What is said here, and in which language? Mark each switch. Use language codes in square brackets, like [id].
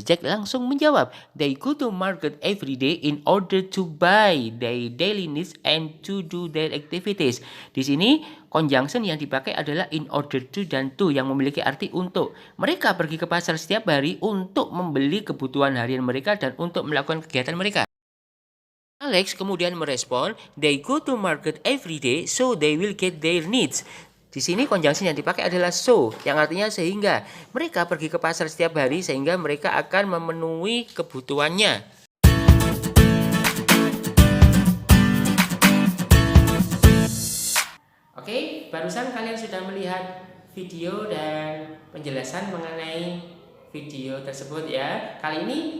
[en] Jack [id] langsung menjawab, [en] they go to market every day in order to buy their daily needs and to do their activities. [id] Di sini, conjunction yang dipakai adalah in order to dan to yang memiliki arti untuk. Mereka pergi ke pasar setiap hari untuk membeli kebutuhan harian mereka dan untuk melakukan kegiatan mereka. [en] Alex [id] kemudian merespon, [en] they go to market every day so they will get their needs. [id] Di sini conjunction yang dipakai adalah so, yang artinya sehingga. Mereka pergi ke pasar setiap hari sehingga mereka akan memenuhi kebutuhannya. Oke, barusan kalian sudah melihat video dan penjelasan mengenai video tersebut ya. Kali ini